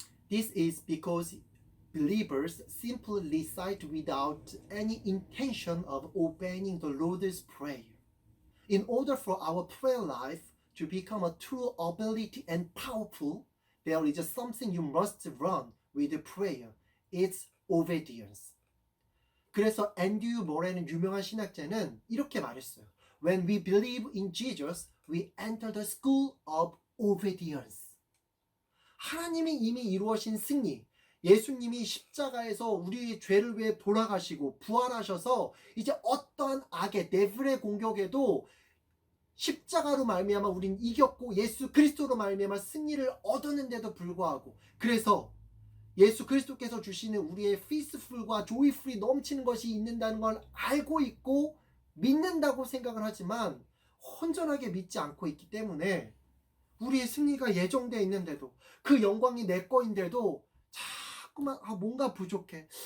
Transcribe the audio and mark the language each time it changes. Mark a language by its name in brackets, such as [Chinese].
[English] This is because believers simply recite without any intention of obeying the Lord's Prayer. In order for our prayer life to become a true ability and powerful, there is something you must run with prayer. It's obedience. [Korean] 그래서 앤드류 모레는 유명한 신학자는 이렇게 말했어요. [English] When we believe in Jesus, we enter the school of obedience. [Korean] 하나님이 이미 이루어진 승리, 예수님이 십자가에서 우리의 죄를 위해 돌아가시고 부활하셔서 이제 어떠한 악의 데빌의 공격에도 십자가로 말미암아 우린 이겼고 예수 그리스도로 말미암아 승리를 얻었는데도 불구하고 그래서 예수 그리스도께서 주시는 우리의 피스풀과 조이풀이 넘치는 것이 있는다는 걸 알고 있고 믿는다고 생각을 하지만 온전하게 믿지 않고 있기 때문에 우리의 승리가 예정되어 있는데도 그 영광이 내 거인데도 자꾸만 뭔가 부족해.